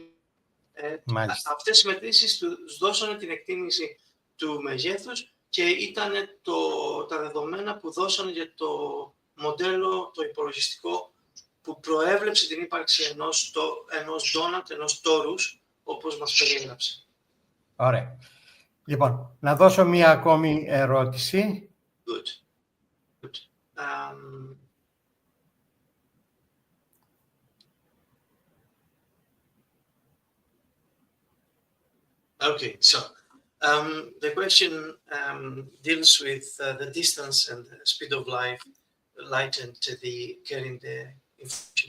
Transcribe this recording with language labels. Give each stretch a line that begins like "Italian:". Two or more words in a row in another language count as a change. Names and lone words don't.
Greek: Αυτές οι μετρήσεις τους δώσανε την εκτίμηση του μεγέθους και ήταν τα δεδομένα που δώσανε για το μοντέλο, το υπολογιστικό, που προέβλεψε την ύπαρξη ενός donut, ενός τόρους, όπως μας περιέγραψε. Ωραία. Λοιπόν, να δώσω μία ακόμη ερώτηση.
English: Good. Okay, so the question deals with the distance and the speed of light light and getting the information.